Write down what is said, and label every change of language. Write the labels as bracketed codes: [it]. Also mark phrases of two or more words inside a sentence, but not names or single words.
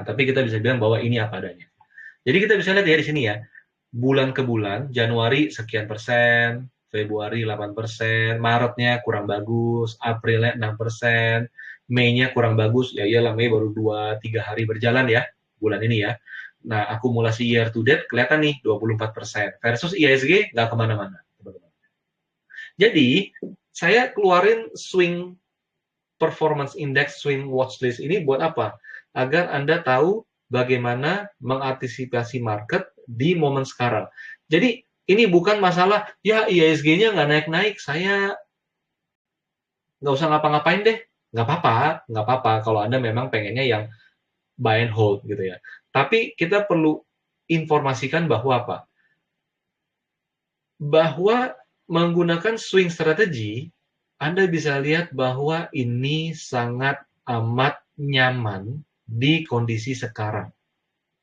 [id] Tapi kita bisa bilang bahwa ini apa adanya. Jadi kita bisa lihat ya di sini ya. Bulan ke bulan, Januari sekian persen, Februari 8%, Maretnya kurang bagus, Aprilnya 6%, Mei-nya kurang bagus, ya iyalah Mei baru 2-3 hari berjalan ya, bulan ini ya. Nah, akumulasi [en] year to date [id] kelihatan nih 24%, versus ISG nggak kemana-mana. Jadi, saya keluarin [en] swing performance index, swing watch list [id] ini buat apa? Agar Anda tahu bagaimana mengantisipasi market di momen sekarang. Jadi ini bukan masalah, ya IISG-nya nggak naik-naik, saya nggak usah ngapa-ngapain deh. Nggak apa-apa kalau Anda memang pengennya yang [en] buy and hold [id] gitu ya. Tapi kita perlu informasikan bahwa apa? Bahwa menggunakan swing strategi, Anda bisa lihat bahwa ini sangat amat nyaman di kondisi sekarang.